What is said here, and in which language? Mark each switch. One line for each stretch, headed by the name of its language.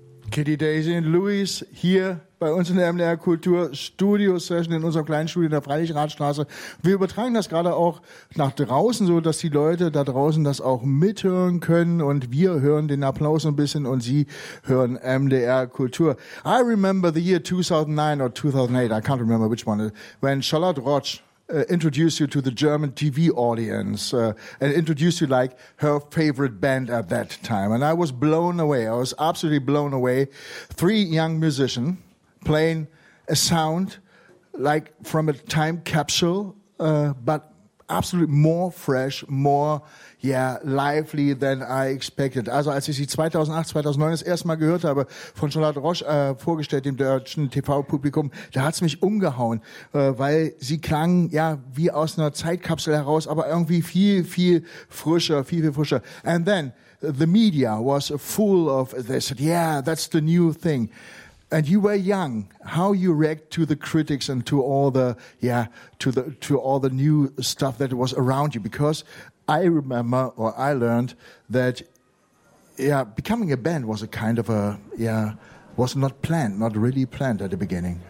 German: Kitty Daisy und Louis hier bei uns in der MDR Kultur Studio Session in unserer kleinen Studio in der Freilichrathstraße. Wir übertragen das gerade auch nach draußen, so dass die Leute da draußen das auch mithören können und wir hören den Applaus ein bisschen und sie hören MDR Kultur.
English: I remember the year 2009 or 2008, I can't remember which one, when Charlotte Roche introduced you to the German TV audience and introduced you like her favorite band at that time. And I was blown away. I was absolutely blown away. Three young musicians playing a sound like from a time capsule, but absolutely more fresh, more, yeah, lively than I expected.
German: Also als ich sie 2008, 2009 das erste Mal gehört habe, von Charlotte Roche vorgestellt im deutschen TV-Publikum, da hat's mich umgehauen, weil sie klang, ja, wie aus einer Zeitkapsel heraus, aber irgendwie viel, viel frischer, viel, viel frischer.
English: And then the media was full of this. Yeah, that's the new thing. And you were young. How you react to the critics and to all the, yeah, to all the new stuff that was around you? Because I remember, or I learned that, yeah, becoming a band was a kind of a, yeah, was not planned, not really planned at the beginning.